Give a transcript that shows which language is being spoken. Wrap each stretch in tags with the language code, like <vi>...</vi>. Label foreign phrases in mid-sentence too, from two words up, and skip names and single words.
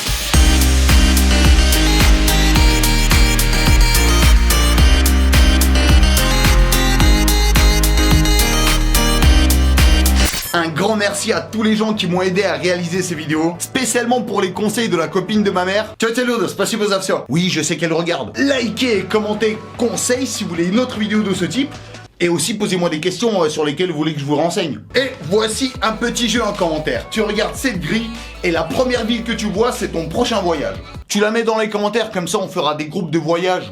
<fr>Un grand merci à tous les gens qui m'ont aidé à réaliser ces vidéos, spécialement pour les conseils de la copine de ma mère.</fr> <ru>Спасибо за всё.</ru> <fr>Oui, je sais qu'elle regarde. Likez, commentez, conseils si vous voulez une autre vidéo de ce type. Et aussi posez-moi des questions sur lesquelles vous voulez que je vous renseigne. Et voici un petit jeu en commentaire. Tu regardes cette grille et la première ville que tu vois, c'est ton prochain voyage. Tu la mets dans les commentaires, comme ça on fera des groupes de voyage.</fr>